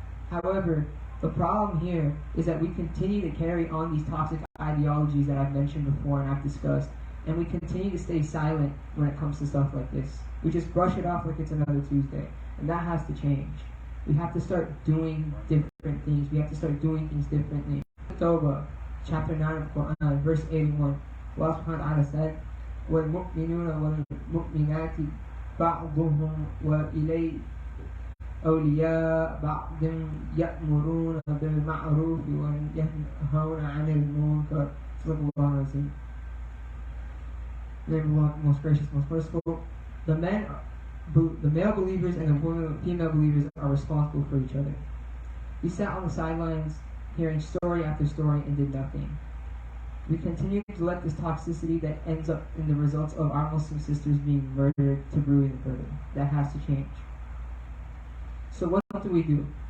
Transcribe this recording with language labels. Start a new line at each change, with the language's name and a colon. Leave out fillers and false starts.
English: However, the problem here is that we continue to carry on these toxic ideologies that I've mentioned before and I've discussed, and we continue to stay silent when it comes to stuff like this. We just brush it off like it's another Tuesday, and that has to change. We have to start doing different things. We have to start doing things differently. Tawbah, chapter 9 of Quran, verse 81. Allah subhanahu wa ta'ala said,
Arabic: وَالْمُؤْمِنُونَ وَالْمُؤْمِنَاتِ بَعْضُهُمْ وَإِلَيْهِ أولياء بعض يأمرون بالمعروف وينهون عن المنكر. صدق الله العظيم.
English: Name of Allah, most gracious, most merciful. The male believers and the female believers are responsible for each other. We sat on the sidelines hearing story after story and did nothing. We continue to let this toxicity that ends up in the results of our Muslim sisters being murdered to brew even further. That has to change. So what do?